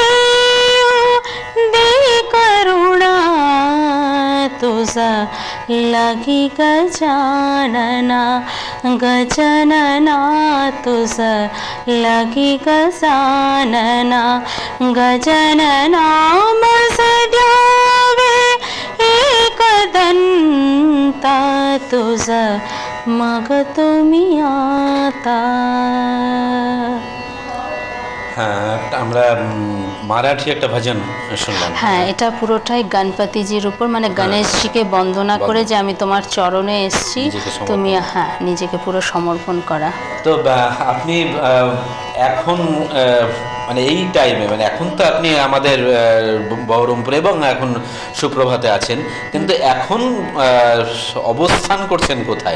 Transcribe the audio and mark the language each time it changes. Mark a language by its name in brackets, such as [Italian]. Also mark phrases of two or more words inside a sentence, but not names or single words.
[Marathi] दे करुणा तुझा लागी गजानना गजानना तुझा लागी गजानना गजानना मज द्यावे एकदंता तुझा मग तुम्ही आता। [Bangla] আমরা মারাঠি একটা ভজন শুনলাম। হ্যাঁ, এটা পুরোটাই গণপতিজির উপর, মানে গণেশজিকে বন্দনা করে যে আমি তোমার চরণে এসেছি, তুমি হ্যাঁ নিজেকে পুরো সমর্পণ করা। তো আপনি এখন মানে এই টাইমে, মানে এখন তো আপনি আমাদের বহরমপুরে এবং এখন সুপ্রভাতে আছেন, কিন্তু এখন অবস্থান করছেন কোথায়?